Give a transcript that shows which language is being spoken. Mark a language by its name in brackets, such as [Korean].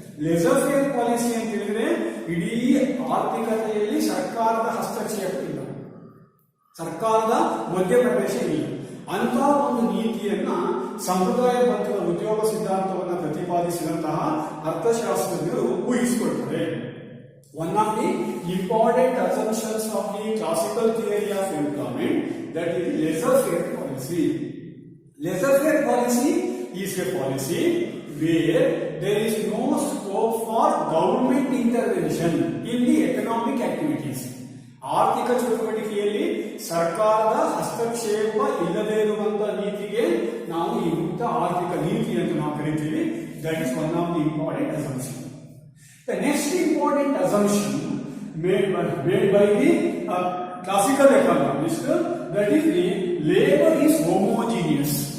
[Kannada] laissez-faire policy ಅಂತ ಹೇಳಿದ್ರೆ ಇಡೀ ಆರ್ಥಿಕತೆಯಲ್ಲಿ ಸರ್ಕಾರದ ಹಸ್ತಕ್ಷೇಪ ಇಲ್ಲ, ಸರ್ಕಾರದ ಮಧ್ಯಪ್ರವೇಶ ಇಲ್ಲ. ಅಂತಹ ಒಂದು ನೀತಿಯನ್ನ ಸಂಪ್ರದಾಯ ಪಂಥದ ಉದ್ಯೋಗ ಸಿದ್ಧಾಂತವನ್ನು ಪ್ರತಿಪಾದಿಸಿದಂತಹ ಅರ್ಥಶಾಸ್ತ್ರಜ್ಞರು ಊಹಿಸಿಕೊಳ್ತಾರೆ. [English] One of the important assumptions of the classical theory of employment, that is laissez-faire policy. Laissez-faire policy is a policy where there is no scope for government intervention in the economic activities. [Kannada] ಆರ್ಥಿಕ ಚಟುವಟಿಕೆಯಲ್ಲಿ ಸರ್ಕಾರದ ಹಸ್ತಕ್ಷೇಪ ಇಲ್ಲದೇ ಇರುವಂತಹ ನೀತಿಗೆ ನಾವು ಈ ಮುಕ್ತ ಆರ್ಥಿಕ ನೀತಿ ಅಂತ ನಾವು ಕರೀತೀವಿ. [English] That is one of the important assumptions. The next important assumption made by the classical economists, that is the labor is homogeneous.